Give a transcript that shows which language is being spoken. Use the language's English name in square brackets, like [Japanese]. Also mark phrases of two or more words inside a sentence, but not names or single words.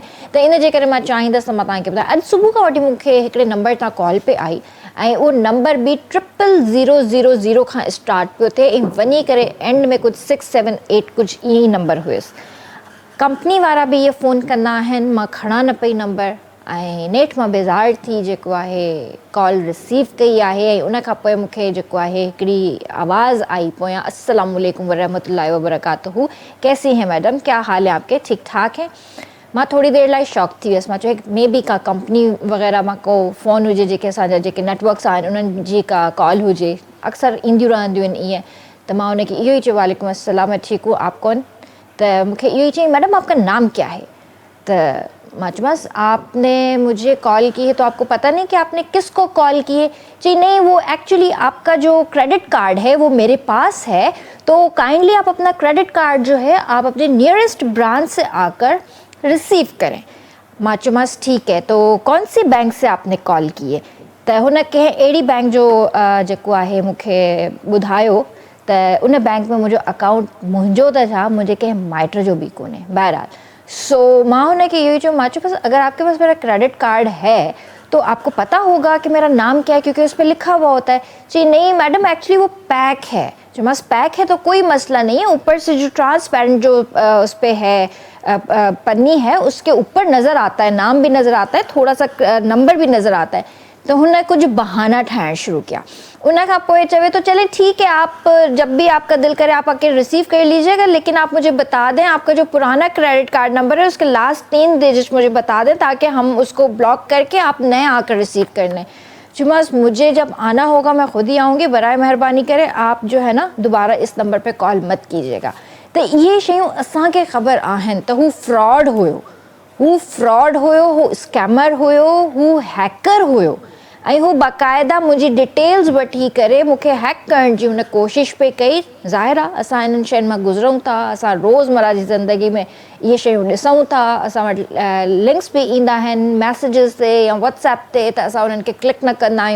[Sindhi] त इन जे करे मां चाहींदसि त मां तव्हांखे ॿुधायां, अॼु सुबुह खां वठी मूंखे हिकिड़े नंबर तां कॉल पे आई ऐं उहो नंबर बि 0000 खां स्टार्ट पियो थिए ऐं वञी करे एंड में कुझु 678 कुझु ईअं ई नंबर हुयुसि। कंपनी वारा बि इहे फ़ोन कंदा आहिनि, मां खणा न पई नंबर ऐं नेठि मां बेज़ार थी जेको आहे कॉल रिसीव कई आहे। ऐं उन खां पोइ मूंखे जेको आहे हिकिड़ी आवाज़ आई पोयां, [Arabic] السلام عليكم ورحمة الله وبركاته, [Urdu] کیسی ہیں میڈم، کیا حال ہے آپ کے، ٹھیک ٹھاک ہیں. [Sindhi] मां थोड़ी देरि लाइ शॉक थी वियसि। मां चयो [English] may be [Sindhi] का कंपनी वग़ैरह मां को फ़ोन हुजे, जेके असांजा जेके नेटवर्क्स आहिनि उन्हनि जी का कॉल हुजे, अक्सर ईंदियूं रहंदियूं आहिनि ईअं। त मां उनखे इहो ई चयो, [Arabic] وعليكم السلام, [Urdu] میں ٹھیک ہوں، آپ کون? [Sindhi] त मूंखे इहो ई चई, [Urdu] میڈم آپ کا نام کیا ہے? [Sindhi] त मां चयोमांसि, [Urdu] آپ نے مجھے کال کی ہے تو آپ کو پتا نہیں کہ آپ نے کس کو کال کی ہے? جی نہیں، وہ ایکچوئلی آپ کا جو [English] credit card [Urdu] ہے وہ میرے پاس ہے، تو کائنڈلی آپ اپنا [English] credit card [Urdu] جو ہے آپ اپنے [English] nearest branch [Urdu] سے آکر ریسیو کریں. [Sindhi] मां चयोमांसि [Urdu] ٹھیک ہے، تو کون سی بینک سے آپ نے کال کی ہے? [Sindhi] त हुन कंहिं अहिड़ी बैंक जो जेको आहे मूंखे ॿुधायो त उन बैंक में मुंहिंजो अकाउंट, मुंहिंजो त छा, मुंहिंजे कंहिं माइट जो बि कोन्हे। बहरहाल, सो मां हुनखे इहो ई चयो, मां चयो बस [Urdu] اگر آپ کے پاس میرا [English] credit card [Urdu] ہے تو آپ کو پتا ہوگا کہ میرا نام کیا ہے، کیونکہ اس پر لکھا ہوا ہوتا ہے. جی نہیں میڈم، ایکچوئلی وہ پیک ہے۔ جو بس پیک ہے تو کوئی مسئلہ نہیں ہے، اوپر سے جو ٹرانسپیرنٹ جو اس پر ہے پنی ہے، اس کے اوپر نظر آتا ہے، نام بھی نظر آتا ہے، تھوڑا سا نمبر بھی نظر آتا ہے. [Sindhi] तो हुन कुछ बहाना ठाहिण शुरू किया। उन खां पोइ चवे तो चले [Urdu] ٹھیک ہے، آپ جب بھی آپ کا دل کرے آپ آکے ریسیو کر لیجیے گا، لیکن آپ مجھے بتا دیں آپ کا جو پرانا [English] credit card number [Urdu] ہے اس کے [English] last 3 digit [Urdu] مجھے بتا دیں، تاکہ ہم اس کو بلاک کر کے آپ نئے آکر ریسیو کر لیں. چماس، مجھے جب آنا ہوگا میں خود ہی آؤں گی، برائے مہربانی کرے آپ جو ہے نا دوبارہ اس نمبر پہ کال مت کیجیے گا. [Sindhi] त इहे शयूं असांखे ख़बर आहिनि त हू फ्रॉड हुयो, हू स्कैमर हुयो, हू हैकर हुयो ऐं हू बाक़ाइदा मुंहिंजी डिटेल्स वठी करे मूंखे हैक करण जी हुन कोशिशि पे कई। ज़ाहिर आहे असां इन्हनि शयुनि मां गुज़रूं था, असां रोज़मर्रा जी ज़िंदगी में इहे शयूं ॾिसूं था, असां वटि लिंक्स बि ईंदा आहिनि मैसेजिस ते या व्हाट्सएप ते, त असां उन्हनि खे क्लिक न कंदा आहियूं।